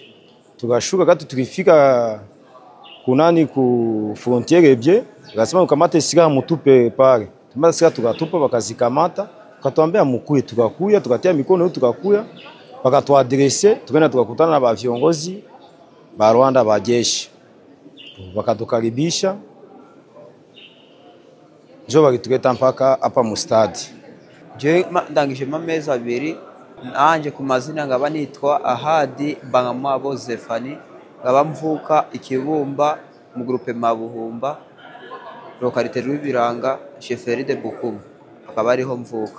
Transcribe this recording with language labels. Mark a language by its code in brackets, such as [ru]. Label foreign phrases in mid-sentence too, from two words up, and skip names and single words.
[sw] Tukashuka kati tulifika kunani ku frontiere bie, wakasema mukamate silaha mutupe pale. Tumba silaha tukatupa wakazikamata, wakatuambia mukuye, tukakuya, tukatia mikono yetu tukakuya, wakatuadresse, tukaenda tukakutana na ba viongozi ba Rwanda ba jeshi. Wakatukaribisha. Jo bakituleta mpaka hapa mu stade. [rw] Je ndangije amezi 2 nanje ku mazina ngaba nitwa Ahadi Bangamwabo Zefani, ngaba mvuka Ikibumba mu groupe Mabuhumba, localité Rwibiranga, [fr] chefferie de Bukumu, [rw] akaba ariho mvuka.